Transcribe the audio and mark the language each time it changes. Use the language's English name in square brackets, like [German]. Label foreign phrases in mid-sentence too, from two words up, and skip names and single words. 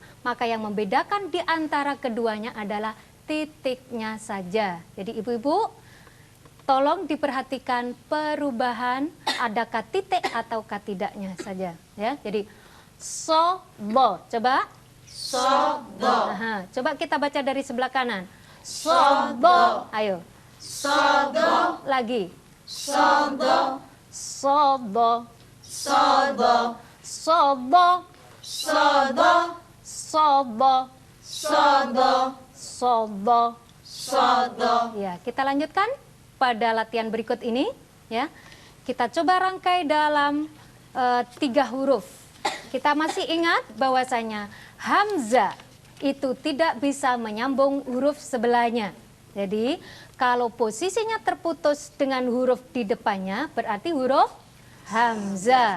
[Indonesian] Maka yang membedakan di antara keduanya adalah titiknya saja. Jadi ibu-ibu, tolong diperhatikan perubahan, adakah titik ataukah tidaknya saja. Ya, jadi bo, coba. [Arabic] do, [Indonesian] Aha, coba kita baca dari sebelah kanan. Bo, ayo. [Arabic] do, [Indonesian] Lagi. [Arabic] do, Bo, do, bo, do, bo, do, bo. [Indonesian] Ya, kita lanjutkan pada latihan berikut ini. Ya, kita coba rangkai dalam 3 huruf. Kita masih ingat bahwasanya hamzah itu tidak bisa menyambung huruf sebelahnya. Jadi, kalau posisinya terputus dengan huruf di depannya, berarti huruf hamzah.